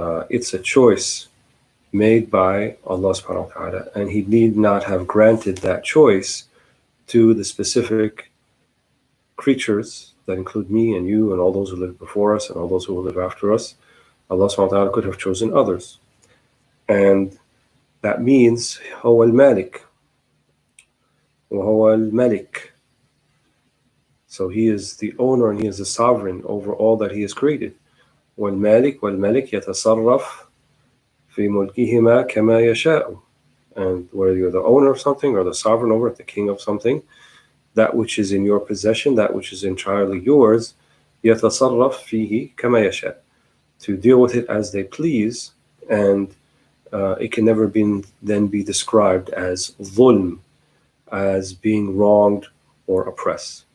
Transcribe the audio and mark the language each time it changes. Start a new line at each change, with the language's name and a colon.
English: It's a choice made by Allah subhanahu wa ta'ala, and He need not have granted that choice to the specific creatures that include me and you and all those who lived before us and all those who will live after us. Allah subhanahu wa ta'ala could have chosen others. And that means
Arabic: هو المالك وهو الملك.
English: So He is the owner and He is the sovereign over all that He has created.
Arabic: والمالك والملك يتصرف في ملكهما كما يشاء.
English: And whether you're the owner of something or the sovereign over it, the king of something, that which is in your possession, that which is entirely yours,
Arabic: يتصرف فيه كما يشاء.
English: To deal with it as they please, and it can never then be described as ظلم, as being wronged or oppressed.